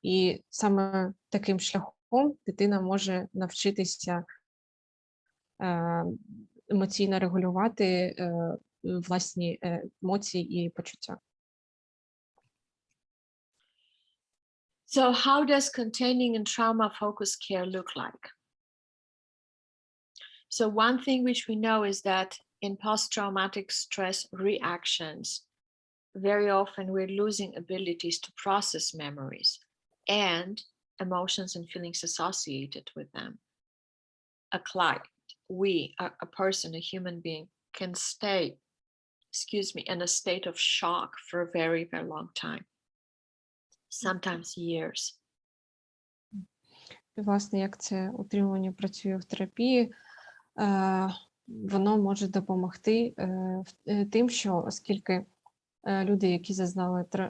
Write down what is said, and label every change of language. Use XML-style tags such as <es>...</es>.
<uk>І саме таким шляхом дитина може навчитися емоційно регулювати власні емоції і почуття.</uk> <en>So how does containing and trauma-focused care look like? So one thing which we know is that in post-traumatic stress reactions, very often we're losing abilities to process memories and emotions and feelings associated with them. A client, a person, a human being can stay, in a state of shock for a very, very long time. Sometimes years.</en> <uk>Власне, як це утримування працює в терапії, воно може допомогти тим, що оскільки люди, які зазнали,</uk>